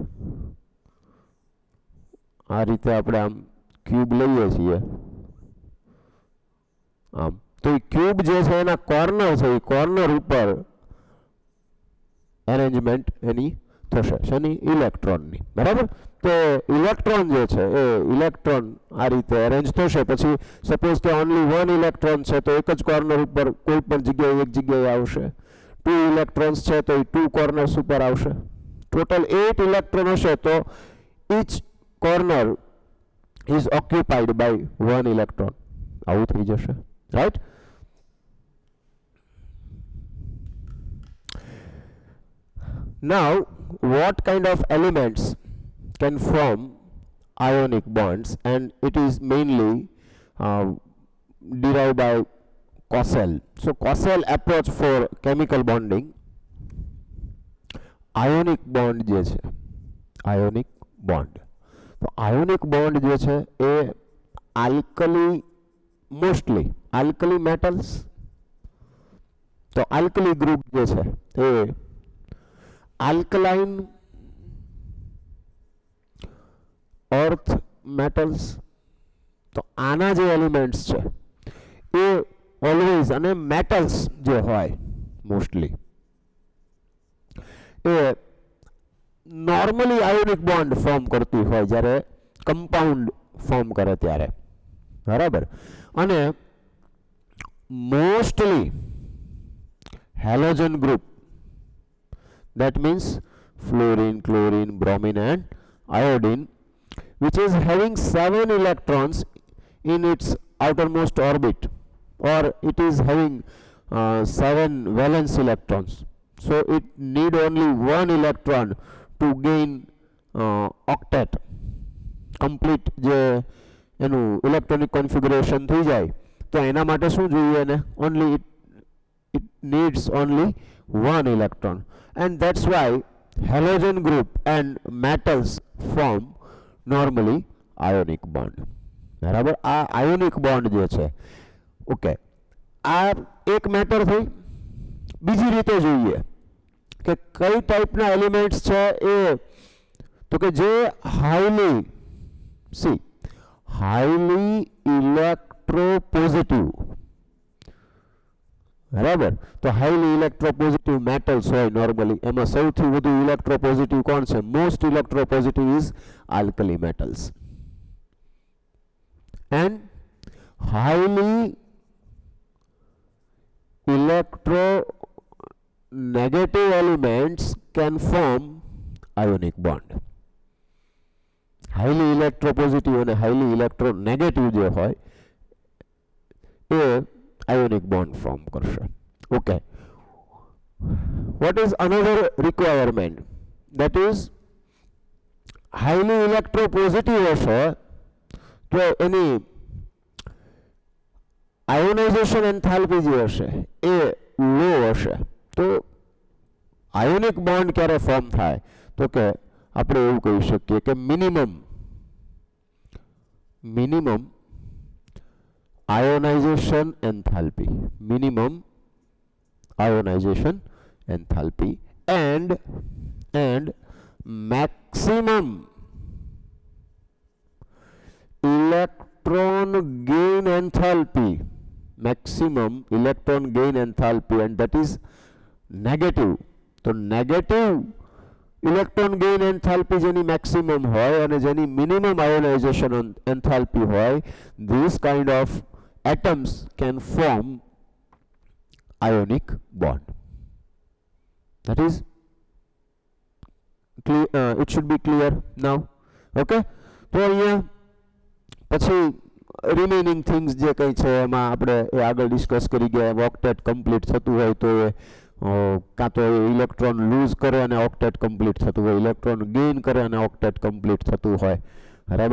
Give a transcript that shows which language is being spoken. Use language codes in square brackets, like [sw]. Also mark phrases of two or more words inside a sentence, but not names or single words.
[gu] આ રીતે આપણે આમ ક્યુબ લઈએ છીએ આમ, તો એ ક્યુબ જે છે એના કોર્નર છે, એ કોર્નર ઉપર એરેન્જમેન્ટ એની થશે શેની ઇલેક્ટ્રોનની, બરાબર. તો ઇલેક્ટ્રોન જે છે એ ઇલેક્ટ્રોન આ રીતે અરેન્જ થશે. પછી સપોઝ કે [en] only one electron [gu] છે તો એક જ કોર્નર ઉપર કોઈ પણ જગ્યાએ એક જગ્યાએ આવશે. 2 ઇલેક્ટ્રોન્સ છે તો એ 2 કોર્નર્સ ઉપર આવશે. ટોટલ 8 ઇલેક્ટ્રોન હશે તો [en] each corner is occupied by 1 electron. [gu] આવું થઈ જશે, રાઈટ. [en] Now, what kind of elements can form ionic bonds, and it is mainly derived by Cossel. So, Cossel approach for chemical bonding. Ionic bond [gu] જે છે, [en] ionic bond. તો ionic bond [gu] જે છે એ [en] alkali, mostly alkali metals. તો alkali group [gu] જે છે એ [en] alkaline earth metals. [gu] તો આના જે એલિમેન્ટ્સ છે એ ઓલવેઝ, અને મેટલ્સ જે હોય મોસ્ટલી એ નોર્મલી [en] ionic bond form [gu] કરતી હોય જ્યારે [en] compound form [gu] કરે ત્યારે, બરાબર. અને મોસ્ટલી [en] halogen group, that means fluorine, chlorine, bromine and iodine, which is having 7 electrons in its outermost orbit, or it is having 7 valence electrons. So it need only 1 electron to gain octet, complete [gu] જે એનું ઇલેક્ટ્રોનિક કોન્ફિગરેશન થઈ જાય. તો એના માટે શું જોઈએ એને? [en] ઓનલી it needs only 1 electron, and that's why halogen group and metals form normally ionic bond, [gu] બરાબર. આ [en] ionic bond [gu] જે છે, ઓકે, આ એક મેટર થઈ. બીજી રીતે જોઈએ કે કઈ ટાઈપના એલિમેન્ટ્સ છે એ, તો કે જે [en] highly electropositive, [gu] બરાબર. તો [en] highly electropositive metals [gu] હોય નોર્મલી, એમાં સૌથી વધુ ઇલેક્ટ્રોપોઝિટિવ કોણ છે? [en] most electropositive is alkali metals. and highly electronegative elements can form ionic bond. highly electropositive and highly electronegative [gu] જે હોય એ [en] ionic bond form કરશે. Okay. What is another requirement? That is highly electropositive [gu] હશે તો એની [en] ionization enthalpy [gu] જે હશે એ લો હશે. તો [en] ionic bond [gu] ક્યારે ફોર્મ થાય? તો કે આપણે એવું કહી શકીએ કે [en] minimum ionization enthalpy, minimum ionization enthalpy and maximum electron gain enthalpy, maximum electron gain enthalpy, and that is negative. તો negative electron gain enthalpy જેની maximum [gu] હોય અને જેની [en] minimum ionization enthalpy હોય, this kind of atoms can form ionic bond. That is it should be clear now. Okay. [gu] તો અહીંયા પછી [en] remaining things [gu] જે કંઈ છે એમાં આપણે એ આગળ ડિસ્કસ કરી ગયા. [en] octet complete [gu] થતું હોય તો એ કાં તો [en] electron lose [gu] કરે અને [en] octet complete [gu] થતું હોય, [en] electron gain [gu] કરે અને [en] octet complete [gu] થતું હોય, બરાબર.